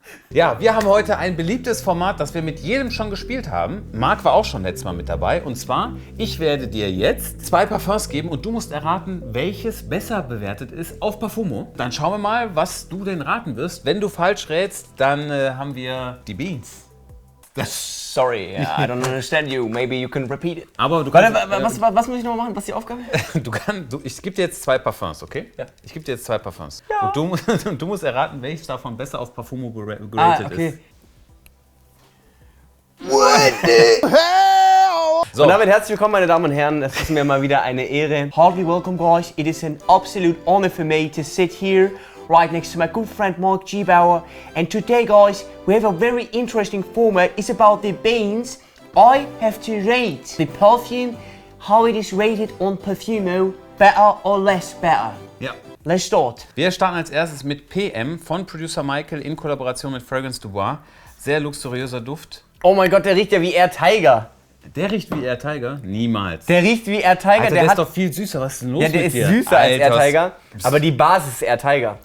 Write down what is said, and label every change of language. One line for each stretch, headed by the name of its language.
German: Ja, wir haben heute ein beliebtes Format, das wir mit jedem schon gespielt haben. Marc war auch schon letztes Mal mit dabei. Und zwar, ich werde dir jetzt 2 Parfums geben und du musst erraten, welches besser bewertet ist auf Parfumo. Dann schauen wir mal, was du denn raten wirst. Wenn du falsch rätst, dann haben wir die Beans.
English: Sorry, I don't understand you. Maybe you can repeat it.
German: Aber du Warte, kannst, was muss ich noch machen? Was ist die Aufgabe? ich gebe dir jetzt 2 Parfums, okay? Ja. Ich gebe dir jetzt 2 Parfums. Ja. Und du musst erraten, welches davon besser auf Parfumo geratet ist.
English: What the hell?
German: So. Und damit herzlich willkommen, meine Damen und Herren. Es ist mir mal wieder eine Ehre.
English: Heartily welcome, guys. It is an absolute honor for me to sit here right next to my good friend Marc Gebauer. And today, guys, we have a very interesting format. It's about the beans. I have to rate the perfume, how it is rated on Parfumo, better or less better.
German: Ja.
English: Let's start.
German: Wir starten als erstes mit PM von Producer Michael in Kollaboration mit Fragrance Du Bois. Sehr luxuriöser Duft. Oh mein Gott, der riecht ja wie Air Tiger. Der riecht wie Air Tiger? Niemals. Der riecht wie Air Tiger. Alter, der ist doch viel süßer. Was ist denn los Ja, der mit ist dir? süßer als Air Alter, Tiger, aber die Basis ist Air Tiger.